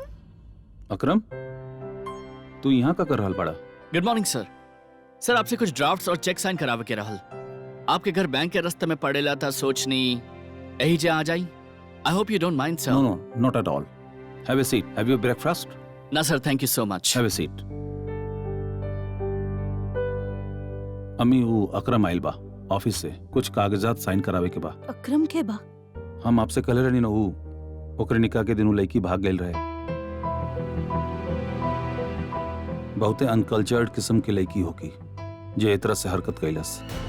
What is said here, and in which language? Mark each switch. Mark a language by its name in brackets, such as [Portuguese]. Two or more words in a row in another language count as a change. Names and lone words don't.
[Bhojpuri] अकरम, तू यहाँ का कर रहल बड़ा? [English] good morning sir. [Bhojpuri] सर आपसे कुछ ड्राफ्ट्स और चेक साइन करावे के रहल। आपके घर बैंक के रास्ते में पड़ेला था, सोचनी यही जे आ जाई। [English] I hope you don't mind sir. no no, not at all. Have a seat. Have your breakfast? [Bhojpuri] ना सर, [English] thank you so much. have a seat. [Bhojpuri] अम्मी, वो अकरम आइल बा ऑफिस से, कुछ कागजात साइन करावे के बा। अकरम के बा? हम आपसे कहले रहनी ना, वो ओकरे निकाह के दिन लड़की भाग गई रहे। बहुते अनकल्चर्ड किस्म की लड़की होगी जे ए तरह से हरकत कैलस।